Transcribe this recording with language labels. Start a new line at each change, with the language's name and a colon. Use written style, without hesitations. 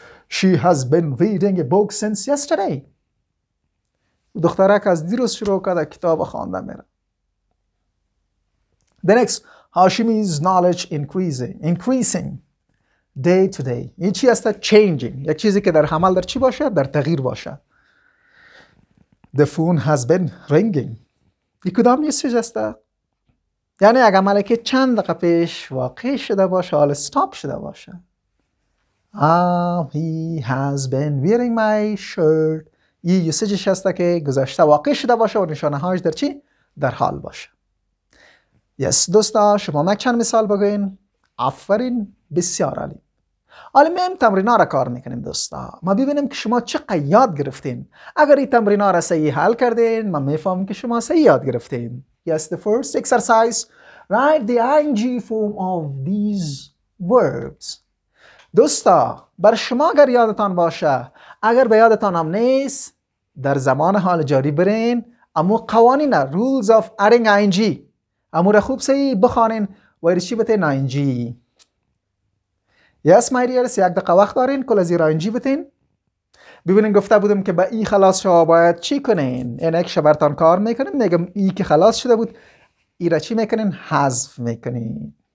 English: She has been reading a book since yesterday.
Persian: دخترک از دیروز شروع کرده کتاب خواندن میره.
English: The next, Hashimi's knowledge increasing day to day.
Persian: این چی است؟
English: changing.
Persian: یک چیزی که در عمل در چی باشه؟ در تغییر باشه.
English: The phone has been ringing.
Persian: این کدام یوسیج است؟ یعنی یک عملی که چند دقیقه پیش واقع شده باشه حالا استاپ شده باشه.
English: He has been wearing my shirt.
Persian: این یوسیجش هست که گذشته واقع شده باشه و نشانه هاش در چی؟ در حال باشه. یس دوستا شما چند مثال بگوین. آفرین، بسیار عالی. حالا میم تمرینا را کار میکنیم دوستا، ما ببینیم که شما چقدر یاد گرفتین. اگر این تمرینا را صحیح حل کردین ما میفهمیم که شما صحیح یاد گرفتین.
English: Yes, the first exercise, write the ing form of these verbs.
Persian: دوستا بر شما اگر یادتان باشه، اگر به یادتان هم نیست، در زمان حال جاری برین امو قوانین
English: rules of adding ing
Persian: امو را خوب صحیح بخوانین و چی بتین ing.
English: Yes my dears،
Persian: یک دقیقه وقت دارین کل از این ing بتین. ببینین گفته بودم که با ای خلاص شما باید چی کنین؟ این یک برتان کار میکنیم، میگم ای که خلاص شده بود ای را چی میکنین؟ حذف میکنین.